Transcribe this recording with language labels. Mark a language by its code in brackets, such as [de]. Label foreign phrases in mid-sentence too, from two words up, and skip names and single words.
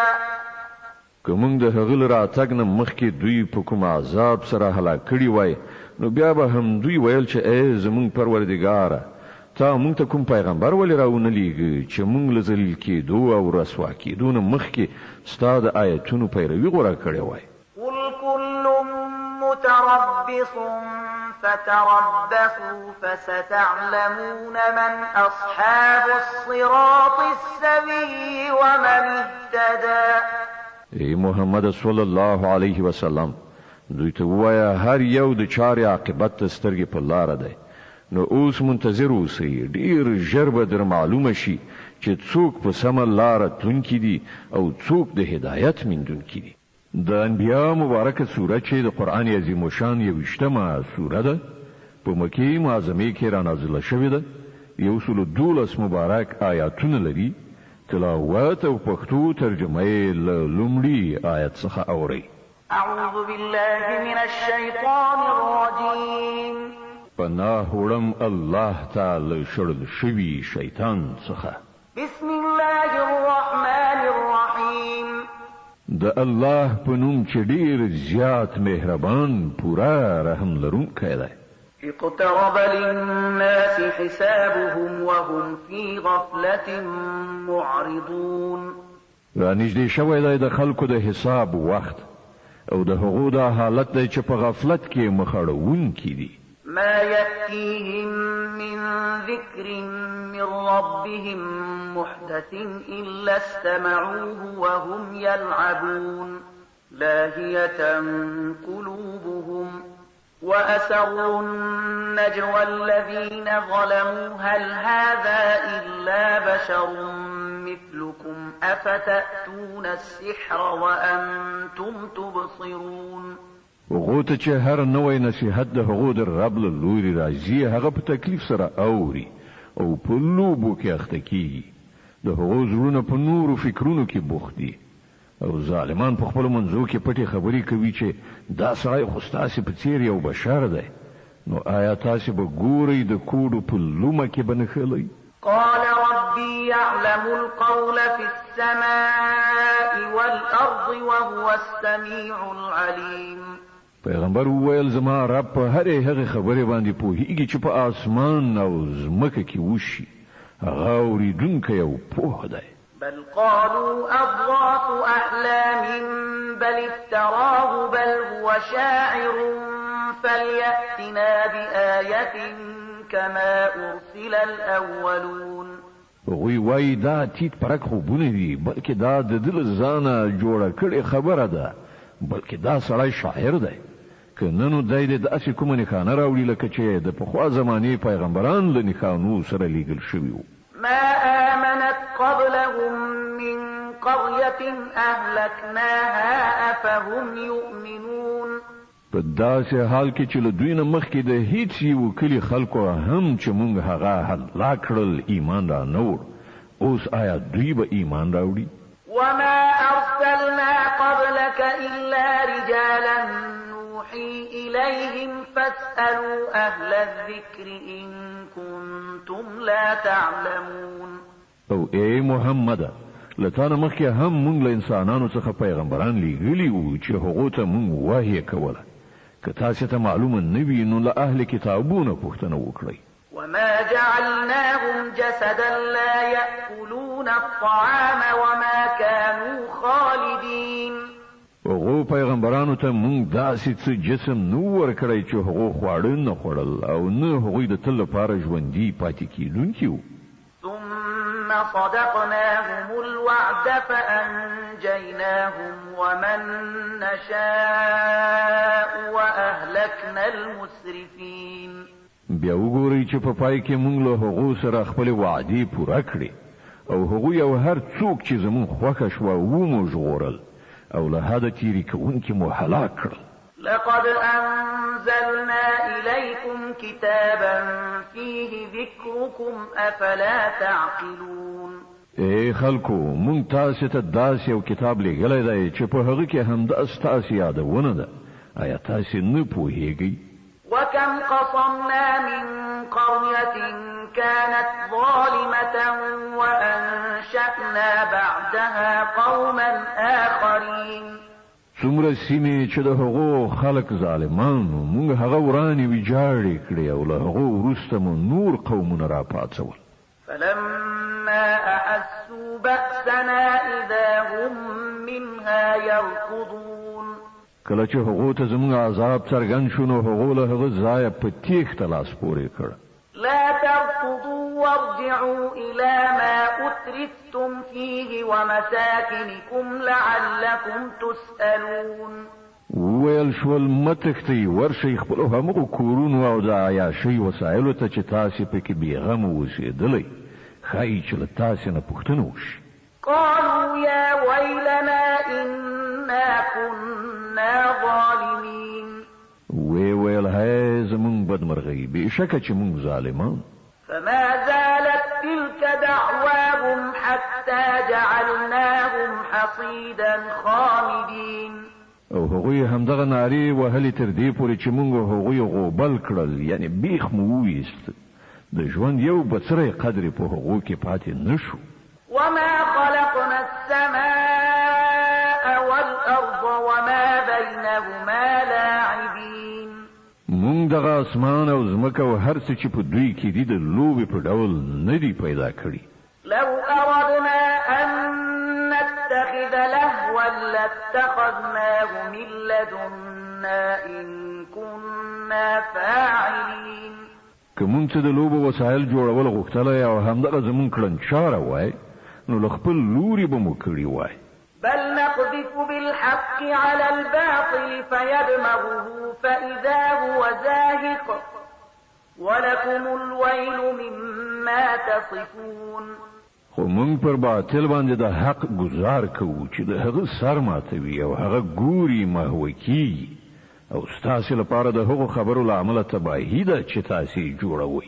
[ps] که موږ د هغه راتګ نه مخکې دوی په کوم عذاب سره هلاک کړي وای نو بیا به هم دوی ویل چې ای زمونږ پروردګاره تا موږ ته کوم پیغمبر ولې راونه لیږي چې موږ له ذلیل کېدو او رسوا کېدو نه مخکې ستا د آیتونو پیروي غوره کړې وای. [ar] قل كل متربص فتربصوا فستعلمون من أصحاب الصراط السوي ومن اهتدى. [ps] ای محمد [ar] صلی الله علیه وسلم [ps] دوی ته وایا هر یو د چارې عاقبت ته سترګې په لاره دی نو اوس منتظر اوسئ ډیر ژر به در معلومه شي چې څوک په سمه لاره تلونکي دي او څوک د هدایت موندونکي دي. د انبیا مبارکه سوره چې د قرآن عظیم الشان 21مه سوره ده په مکې معظمه کې را نازله شوې ده 112 مبارک آیاتونه لري. تلاوت او پښتو ترجمه یې له لومړي آیت څخه اورئ. [ar] أعوذ بالله من الشيطان الرجيم. [ps] پناه وړم الله تعالی شړل شوي شیطان څخه. [ar] بسم الله الرحمن الرحيم. [ps] د الله په نوم چې ډیر زیات مهربان پورا رحم لرونکی دی. [ar] اقترب للناس حسابهم وهم في غفلة معرضون. [ps] را نږدې شوی دی د خلکو د حساب وخت او د هغو دا حالت دی چې په غفلت کې مخړوونکي دي. [ar] ما يأتيهم من ذكر من ربهم محدث إلا استمعوه وهم يلعبون لاهية قلوبهم وأسروا النجوى الذين ظلموا هل هذا إلا بشر مثلكم أفتأتون السحر وأنتم تبصرون. [ps] هغو ته چې هر نوی نصیحت د هغو د رب له لوري راځي هغه په تکلیف سره اوري او په لوبو کې اخته کیږي. د هغو زړونه په نورو فکرونو کې بوخت دي او ظالمان په خپلو منځو کې پټې خبرې کوي چې دا سړی خو ستاسې په څېر یو بشر دی. نو آیا تاسې به ګورئ د کوډو په لومه کې به نښلئ؟ [ar] قال ربي يعلم القول في السماء والأرض وهو السميع العليم. [ps] پیغمبر وویل زما رب په هرې هغې خبرې باندې پوهیږي چې په آسمان او ځمکه کې وشي هغه اورېدونکی او پوه دی. [ar] بل قالوا أضغاث أحلام بل افتراه بل هو شاعر فليأتنا بآية كما أرسل الأولون. [ps] هغوی وایي دا تیت پرک خوبونه دي بلکې دا د ده له ځانه جوړه کړې خبره ده بلکې دا سړی شاعر دی. که نه نو دی د داسې کومه نښانه راوړي لکه چې د پخوا زمانې پیغمبران له نښانو سره لیږل شوي وو. [ar] ما آمنت قبلهم من قرية أهلكناها أفهم يؤمنون. [ps] په داسې حال کې چې له دوی نه مخکې د هیڅ یو کلي خلکو هم چې موږ هغه هلاک کړل ایمان را نه وړ اوس آیا دوی به ایمان راوړي؟ [ar] وما أرسلنا قبلك إلا رجالا نوحي إليهم فاسألوا أهل الذكر إن كنتم لا تعلمون. [ps] او ای محمد لتانه مخکې هم موږ له انسانانو څخه پیغمبران لیږلي وو چې هغو ته موږ وحی کوله. که تاسې ته معلومه نه وي نو له اهل کتابونه پوښتنه وکړئ. [ar] وما جعلناهم جسدا لا يأكلون الطعام وما كانوا خالدين. [ps] هغو پیغمبرانو ته موږ داسې څه جسم نه ورکړی چې هغو خواړه نه خوړل او نه هغوی د تل لپاره ژوندي پاتې کېدونکي وو. [ar] ثم صدقناهم الوعد فأنجيناهم ومن نشاء وأهلكنا المسرفين. [ps] بیا وګورئ چې په پای کې موږ له هغو سره خپلې وعدې پوره کړې او هغوی او هر څوک چې زموږ خوښه شوه ومو ژغورل او له حده تیرې کوونکي مو هلاک کړل. [ar] لقد أنزلنا إليكم كتابا فيه ذكركم أفلا تعقلون. [ps] ای خلکو مونږ تاسې ته داسې یو کتاب لیږلی دی چې په هغه کې همدا ستاسې یادونه ده. آیا تاسې نه پوهیږئ؟ [ar] وكم قصمنا من قرية كانت ظالمة وأنشأنا بعدها قوما آخرين [ps] څومره سیمې چې د هغو خلق ظالمانو موږ هغه ورانې ویجاړې کړې او له هغو وروسته مو نور قومونه راپاڅول. [ar] فلما أحسوا بأسنا إذا هم منها يركضون [ps] کله چې هغو ته زموږ عذاب څرګند شو نو هغو له هغه ځایه په تیښته لاس پورې کړ. [ar] لا تركضوا وارجعوا إلى ما أترفتم فيه ومساكنكم لعلكم تسألون. [ps] وویل شول متښتئ ورشئ خپلو همغو کورونو او د عیاشۍ وسایلو ته چې تاسې پکې بېغمه اوسېدلی ښایي چې له تاسې نه پوښتنه وشي. [ar] قالوا يا ويلنا إنا كنا ظالمين. [ps] ویل هی زمونږ بدمرغۍ بېشکه چې مونږ ظالمان. [ar] فما زالت تلك دعواهم حتى جعلناهم حصيدا خامدين. [ps] او هغوی همدغه نارې وهلې تر دې پورې چې مونږ هغوی غوبل کړل، یعنی بیخ مو وویست. د ژوند یو بڅری قدر په هغو کې پاتې نشو. [ar] وما خلقنا السماء والأرض وما بينهما لاعبين. [ps] مونږ دغه اسمان او ځمکه او هر څه چې په دوی کې دي د لوبې په ډول نه دي پیدا کړي. [ar] لو أردنا أن نتخذ لهوا لاتخذناه من لدنا إن كنا فاعلين. [ps] که مونږ څه د لوبو وسایل جوړول غوښتلی او همدغه زمونږ کړنچاره وای نو له خپل لوري به مو کړي وای. [ar] بل نقذف بالحق على الباطل فيدمغه فإذا هو زاهق ولكم الويل مما تصفون. [ps] خو مونږ پر باطل باندې د حق گزار کوو چې د هغه سر ماتوي او هغه ګوري محوه کیږي او ستاسې لپاره د هغو خبرو له امله تباهي ده چې تاسې جوړوئ.